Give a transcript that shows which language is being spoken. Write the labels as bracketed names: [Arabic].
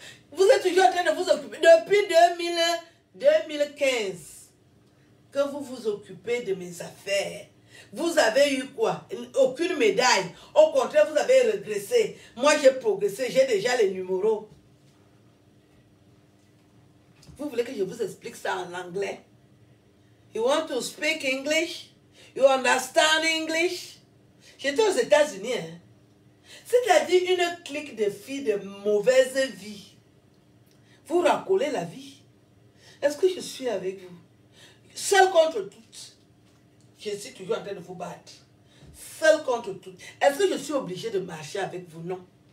[French] Vous êtes toujours en train de vous occuper depuis 2015 que vous vous occupez de mes affaires. Vous avez eu quoi? Aucune médaille. Au contraire, vous avez régressé. Moi, j'ai progressé. J'ai déjà les numéros. Vous voulez que je vous explique ça en anglais? [English] You want to speak English? You understand English? [French] J'étais aux États-Unis. Hein? C'est-à-dire une clique de filles de mauvaise vie. Vous racolez la vie. Est-ce que je suis avec vous? Seul contre toutes. Je suis toujours en train de vous battre. Seul contre toutes. Est-ce que je suis obligé de marcher avec vous? Non.